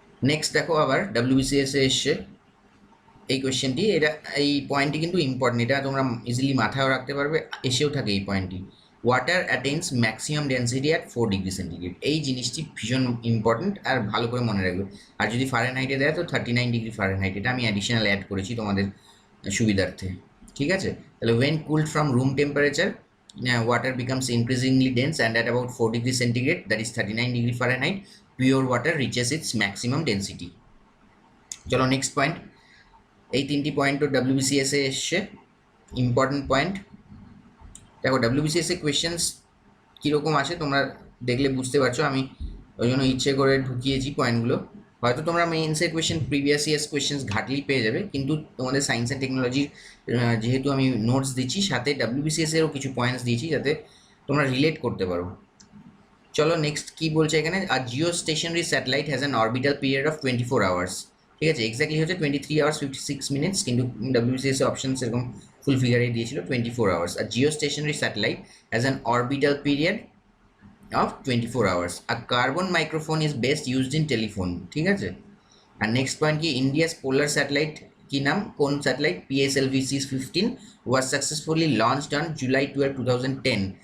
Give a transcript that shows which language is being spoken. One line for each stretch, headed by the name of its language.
Bangla: Next দেখো আবার WBCS এ এসছে এই কোয়েশ্চেনটি, এটা এই পয়েন্টটি কিন্তু ইম্পর্টেন্ট, এটা তোমরা ইজিলি মাথায়ও রাখতে পারবে, এসেও থাকে এই পয়েন্টটি।
English: water attains maximum density at 4 degree centigrade,
Bangla: এই জিনিসটি ভীষণ ইম্পর্টেন্ট আর ভালো করে মনে রাখবে। আর যদি ফারেনহাইটে দেয় তো 39 ডিগ্রি ফারেনহাইট, এটা আমি অ্যাডিশনাল অ্যাড করেছি তোমাদের সুবিধার্থে। ঠিক আছে, তাহলে
English: When cooled from room temperature water becomes increasingly dense and at about 4 degrees centigrade, that is 39 degree Fahrenheit, pure water reaches its maximum density.
Bangla: চলো নেক্সট পয়েন্ট, এই তিনটি পয়েন্টও WBCS এ এসছে, ইম্পর্টেন্ট পয়েন্ট। দেখো WBCS এ কোয়েশ্চেন্স কীরকম আসে তোমরা দেখলে বুঝতে পারছো, আমি ওই জন্য ইচ্ছে করে ঢুকিয়েছি পয়েন্টগুলো। হয়তো তোমরা মেইনসের কোয়েশ্চেন প্রিভিয়াস ইয়ার্স কোয়েশ্চেন্স ঘাটলেই পেয়ে যাবে, কিন্তু তোমাদের সায়েন্স অ্যান্ড টেকনোলজির যেহেতু আমি নোটস দিচ্ছি, সাথে WBCS এরও কিছু পয়েন্টস দিয়েছি যাতে তোমরা রিলেট করতে পারো। চলো নেক্সট কি বলছে এখানে,
English: আর geostationary satellite has an orbital period of 24 hours.
Bangla: ঠিক আছে, এক্স্যাক্টলি হচ্ছে 23 আওয়ার্স 56 মিনিটস, কিন্তু WBCS অপশন সেরকম ফুল ফিগারে দিয়েছিল 24 hours.
English: আর geostationary satellite has an orbital period of 24 hours. A carbon microphone is best used in telephone.
Bangla: ঠিক আছে, আর next point কি, India's polar satellite কি নাম, কোন satellite,
English: PSLV-15 was successfully launched on July 12, 2010।